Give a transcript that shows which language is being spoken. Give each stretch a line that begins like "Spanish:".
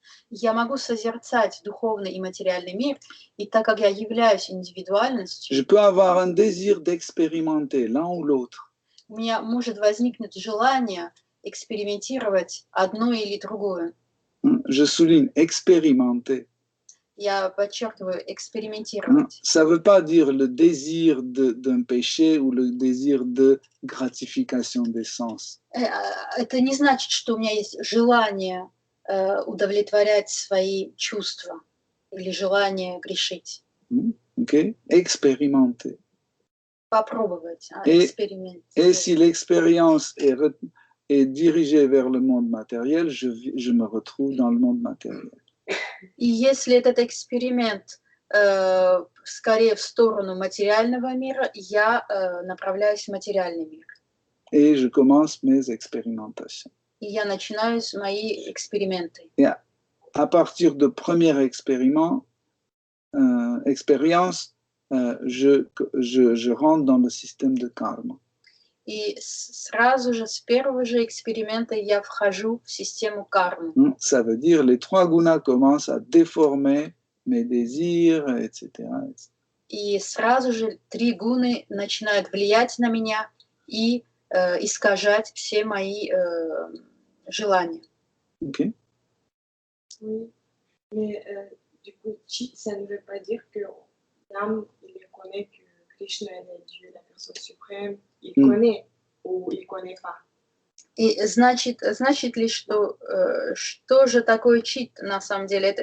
Russian: я могу созерцать духовный и материальный мир, и так как я являюсь индивидуальностью,
French: je peux avoir un désir d'expérimenter l'un ou l'autre.
Russian: У меня может возникнуть желание экспериментировать одно или другое.
French: Je souligne expérimenter.
Russian: Я подчеркиваю экспериментировать.
French: Ça ne veut pas dire le désir d'un péché ou le désir de gratification des sens.
Russian: Это не значит, что у меня есть желание удовлетворять свои чувства или желание грешить.
French: Okay? Expérimenter.
Russian: Попробовать, эксперимент.
French: Et si l'expérience est dirigée vers le monde matériel, je me retrouve dans le monde matériel.
Russian: И если этот эксперимент скорее в сторону материального мира, я направляюсь в материальный мир.
French: Et je commence mes expérimentations.
Russian: И я начинаю мои эксперименты.
French: Et à partir de première expérience, je rentre dans le système de karma.
Russian: И сразу же, с первого же эксперимента я вхожу в систему кармы.
French: Ça veut dire les trois gunas commencent à déformer mes désirs, etc.
Russian: И сразу же 3 гуны начинают влиять на меня и искажать все мои желания.
English: Okay.
French: Oui, mais du coup, Chit, ça ne veut pas dire que l'âme, il reconnaît que Krishna est Dieu, la personne suprême, il connaît ou il connaît pas.
Russian: И значит ли, что же такое чит на самом деле?